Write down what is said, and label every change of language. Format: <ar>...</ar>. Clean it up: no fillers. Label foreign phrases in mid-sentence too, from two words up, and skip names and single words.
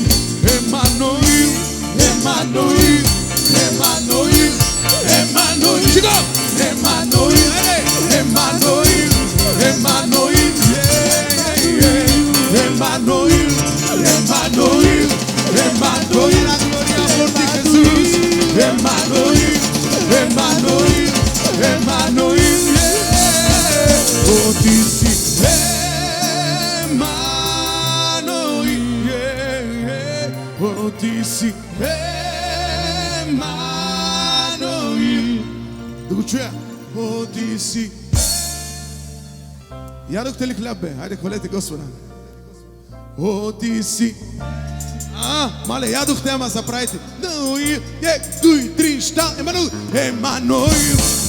<bg>Емануил, Емануил, Емануил, Емануил. Чико! Емануил, Емануил, Емануил, Емануил, Емануил, Емануил.</bg> <es>La gloria por ti, Jesús. Emmanuel, Emmanuel, Emmanuel.</es> <bg>Oh, Ти си Emmanuel. Oh, Ти си Emmanuel. Да го чуя. Oh, Ти си Ядохте ли хляб, бе? Хайде, хвалете Господа. О, ти си. Мале, ядохте, ама заправите. 1, 2, 3, 4, Емануил. Емануил.</bg>